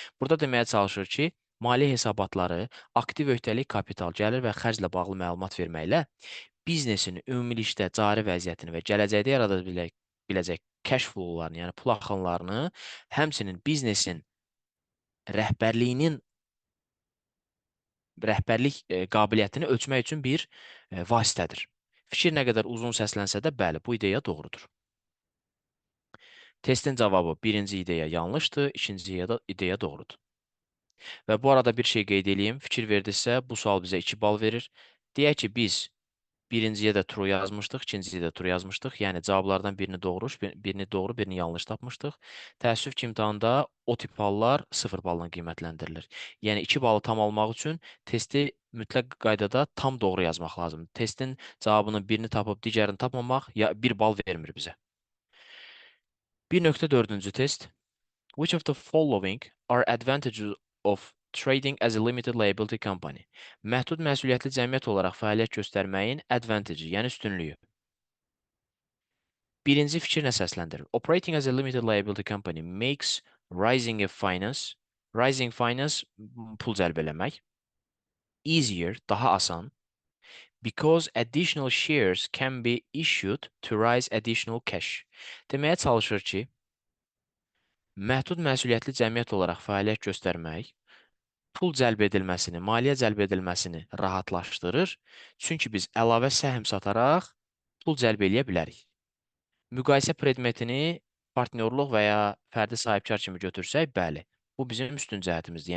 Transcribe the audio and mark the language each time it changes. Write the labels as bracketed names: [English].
[Azerbaijani] Burada deməyə çalışır ki, maliyyə hesabatları aktiv öhdəlik, kapital, gəlir və xərclə bağlı məlumat verməklə biznesin ümumilikdə cari vəziyyətini və gələcəkdə yarada biləcək cash flow-larını, yəni pul axınlarını, həmçinin biznesin rəhbərlik qabiliyyətini ölçmək üçün bir vasitədir. Fikir nə qədər uzun səslənsə də, bəli, bu ideya doğrudur. Testin cavabı birinci ideya yanlışdır, ikinci ideya doğrudur. Və bu arada bir şey qeyd edeyim, fikir verdinizsə, bu sual bizə 2 bal verir. Deyək ki, biz birinciyə də true yazmışdıq, ikinciyə də true yazmışdıq. Yəni cavablardan birini doğru, birini yanlış tapmışdıq. Təəssüf ki, imtahanda o tip hallar 0 balla qiymətləndirilir. Yəni 2 balı tam almaq üçün testi mütləq qaydada tam doğru yazmaq lazımdır. Testin cavabının birini tapıb digərini tapmamaq 1 bal vermir bizə. 1.4-cü test. [English] Which of the following are advantages of trading as a limited liability company? [Azerbaijani] Məhdud məsuliyyətli cəmiyyət olaraq fəaliyyət göstərməyin advantage, yəni üstünlüyü. Birinci fikrinə səsləndirir. [English] Operating as a limited liability company makes rising finance [Azerbaijani] pul cəlb eləmək, [English] easier, [Azerbaijani] daha asan, [English] because additional shares can be issued to raise additional cash. [Azerbaijani] Deməyə çalışır ki, məhdud məsuliyyətli cəmiyyət olaraq fəaliyyət göstərmək pul cəlb edilməsini, maliyyə cəlb edilməsini rahatlaşdırır. Çünki biz əlavə səhm sataraq pul cəlb eləyə bilərik. Müqayisə predmetini partnyorluq və ya fərdi sahibkar kimi götürsək, bəli, bu bizim üstün cəhətimizdir.